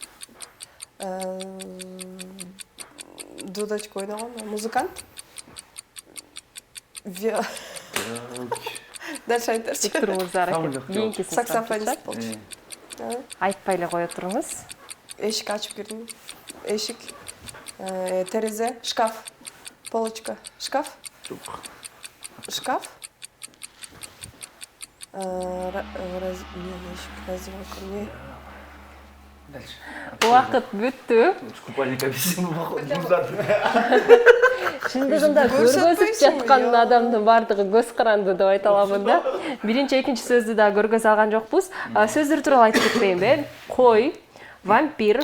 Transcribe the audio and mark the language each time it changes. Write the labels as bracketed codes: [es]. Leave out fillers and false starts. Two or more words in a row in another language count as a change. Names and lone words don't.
[ky] Дудочка ойногон, музыкант. Дальше айтарчы. Бектур мырза аракет. Кийинкисин сурап Саксофонист чечи. болчу. Айтпай эле кое туруңуз. Эшик ачып кирдим. Эшик, терезе, шкаф, полочка, шкаф. Шкаф. Раздевалка, не. Дальше. Убакыт бүттү. [ru] Купальник объяснил, походу. [ky] Чындыгында көргөзүп жаткан адамдын бардыгы көз каранды деп айта аламын да. Биринчи, экинчи сөздү да көргөз алган жокпуз. Сөздөр тууралуу айтып кетпейинби? Кой, вампир,